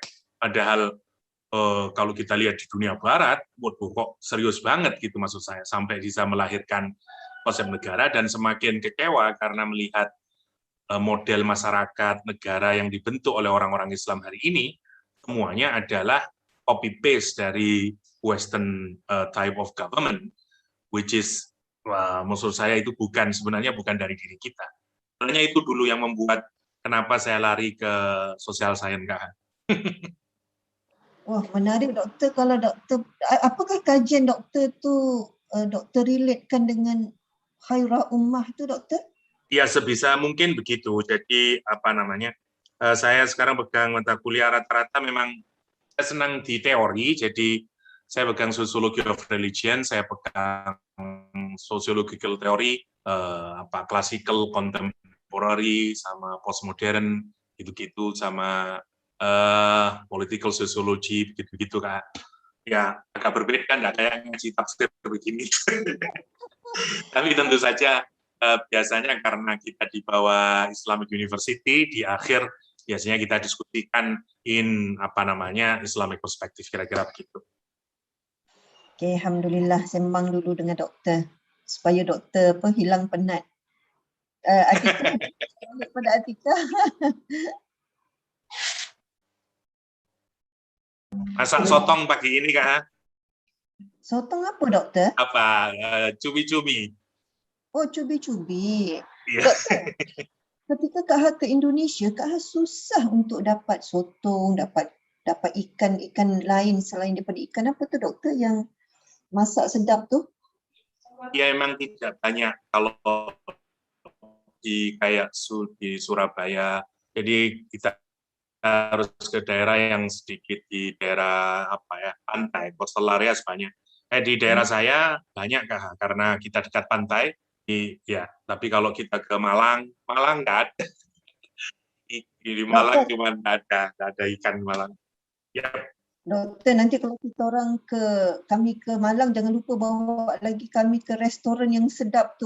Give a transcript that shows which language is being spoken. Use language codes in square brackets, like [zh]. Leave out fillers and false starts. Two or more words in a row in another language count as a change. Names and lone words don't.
[id] Padahal kalau kita lihat di dunia barat, kok serius banget gitu maksud saya, sampai bisa melahirkan konsep negara, dan semakin kecewa karena melihat model masyarakat negara yang dibentuk oleh orang-orang Islam hari ini, semuanya adalah copy-paste dari [en] Western type of government, which is, [id] maksud saya itu sebenarnya bukan dari diri kita. Sebenarnya itu dulu yang membuat kenapa saya lari ke [en] social science, [id] Kak. [ms] Wah, menarik doktor. Kalau doktor, apakah kajian doktor tu doktor relatekan dengan khairah ummah tu doktor? [id] Ya, sebisa mungkin begitu. Jadi saya sekarang pegang mata kuliah rata-rata memang saya senang di teori. Jadi saya pegang [en] Sociology of Religion, [id] saya pegang [en] Sociological Theory, Classical, Contemporary, [id] sama Postmodern, gitu-gitu, sama [en] Political Sociology, [id] gitu-gitu, Kak. Ya, agak berbeda, nggak kayak ngaji tafsir begini. Tapi tentu saja biasanya karena kita di bawah [en] Islamic University, [id] di akhir biasanya kita diskusikan [en] Islamic perspective, [id] kira-kira begitu. [ms] Okey, alhamdulillah, sembang dulu dengan doktor supaya doktor hilang penat. Atika, pada Atika. [id] Masak sotong pagi ini, Kak. [ms] Sotong apa doktor? [id] Cumi-cumi. [ms] Oh, cubi-cubi. [id] Iya. [ms] Doktor, ketika Kak Ha ke Indonesia, Kak Ha susah untuk dapat sotong, dapat ikan lain selain daripada ikan apa tu doktor yang masak sedap tu? [id] Ya, memang tidak banyak kalau di Surabaya. Jadi kita harus ke daerah yang sedikit di daerah pantai, [en] coastal areas [id] banyak. Di daerah saya banyak, Kak, karena kita dekat pantai. Tapi kalau kita ke Malang nggak ada. Di Malang cuma nggak ada ikan Malang. Ya. [ms] Doktor, nanti kalau kami ke Malang, jangan lupa bawa lagi kami ke restoran yang sedap tu.